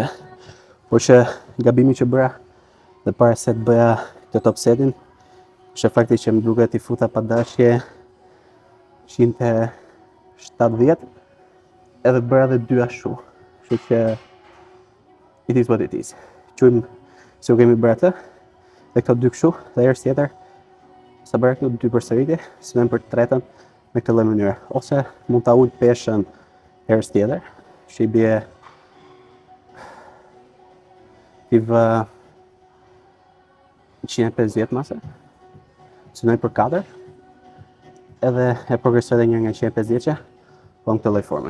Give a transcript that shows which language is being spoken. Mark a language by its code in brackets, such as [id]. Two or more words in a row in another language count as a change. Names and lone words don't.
[sq] Por që gabimi që bëra dhe para se të bëja këtë top setin, është fakti që më duket i futa pa dashje 170 edhe bëra edhe 2 ashtu. Kështu që [en] it is what it is. [sq] Quajmë se u kemi bërë atë, dhe këto 2 kështu, dhe herës tjetër sa bëra këto 2 përsëritje, synojmë për të tretën me këtë lloj mënyre. Ose mund ta ul peshën herës tjetër, që i bie i vë 150 mase, synoj për 4, edhe e progresoj edhe një nga 150-që, po në këtë lloj forme.